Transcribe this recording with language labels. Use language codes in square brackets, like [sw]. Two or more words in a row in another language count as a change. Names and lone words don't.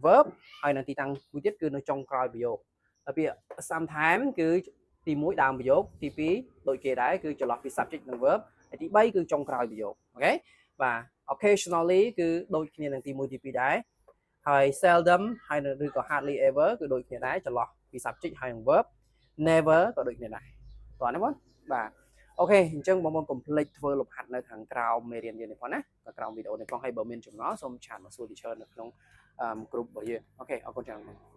[km] verb ហើយនិងទីតាំងមួយទៀតគឺនៅចុងក្រោយប្រយោគហើយពាក្យ sometimes គឺទី1ដើមប្រយោគទី2ដូចគេ ដែរគឺចន្លោះពី subject និង verb ហើយទី3គឺចុងក្រោយប្រយោគអូខេបាទ occasionally គឺដូចគ្នានឹងទី1ទី2ដែរហើយ seldom ហើយឬក៏ [en] hardly ever [km] គឺដូចគ្នាដែរចន្លោះពី subject ហើយនិង verb never ក៏ដូចគ្នាដែរតោះណាបងបាទអូខេអញ្ចឹងបងប្អូនកុំភ្លេចធ្វើលំហាត់នៅខាងក្រោមមេរៀនយើងនេះផងណាក្រោមវីដេអូនេះផងហើយបើមានចម្ងល់សូមឆាតមកសួរ teacher នៅក្នុង group របស់យើងអូខេអរគុណច្រើន